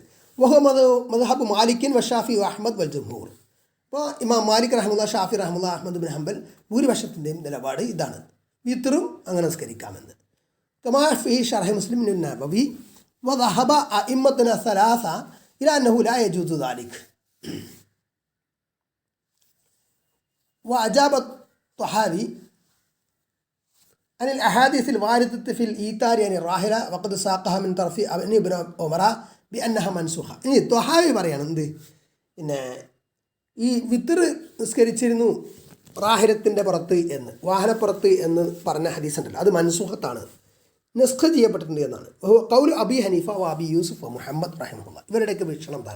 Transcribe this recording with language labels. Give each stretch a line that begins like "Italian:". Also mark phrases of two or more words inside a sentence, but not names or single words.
Arabic: وهو مذهب مالك والشافعي أحمد والجمهور.
Malayalam: അപ്പോൾ ഇമാം മാലിക് റഹ്മത്തുള്ളാഹി, ഷാഫി റഹ്മത്തുള്ളാഹി, അഹ്മദ് ബിൻ ഹംബൽ ഭൂരിപക്ഷത്തിൻ്റെയും നിലപാട് ഇതാണ്, വിത്റും അങ്ങനെ നിസ്കരിക്കാമെന്ന്.
Arabic: كما في شرح مسلم النووي وذهب أئمتنا الثلاثة إلى أنه لا يجوز ذلك. وأجاب الطحاوي عن الأحاديث الواردة في الإيثار عن الراحلة وقد ساقها من طرف ابن عمر بأنها منسوخة.
Malayalam: ഇനി ത്വഹാവി പറയാണ് എന്ത്, ഈ വിത്ർ നിസ്കരിച്ചിരുന്നു റാഹിലത്തിൻ്റെ പുറത്ത് എന്ന്, വാഹനപ്പുറത്ത് എന്ന് പറഞ്ഞ ഹദീസ് ഉണ്ടല്ലോ, അത് മൻസൂഖത്താണ്, നസ്ഖ് ചെയ്യപ്പെട്ടിട്ടുണ്ട് എന്നാണ്.
Arabic: قول أبي حنيفة و أبي يوسف و محمد رحمه الله,
Malayalam: ഇവരുടെയൊക്കെ വീക്ഷണം ഇതാണ്.